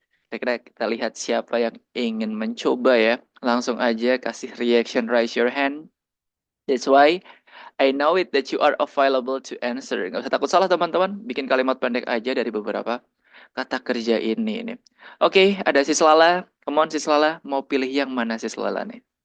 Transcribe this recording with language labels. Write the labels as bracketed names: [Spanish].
[Indonesian] Kira-kira kita lihat siapa yang ingin mencoba ya. Langsung aja kasih reaction, [English] raise your hand. That's why I know it that you are available to answer. [Indonesian] Nggak usah takut salah teman-teman. Bikin kalimat pendek aja dari beberapa kata kerja ini nih. Oke, ada Sis Lala. [English] Come on [Indonesian] Sis Lala. Mau pilih yang mana Sis Lala nih?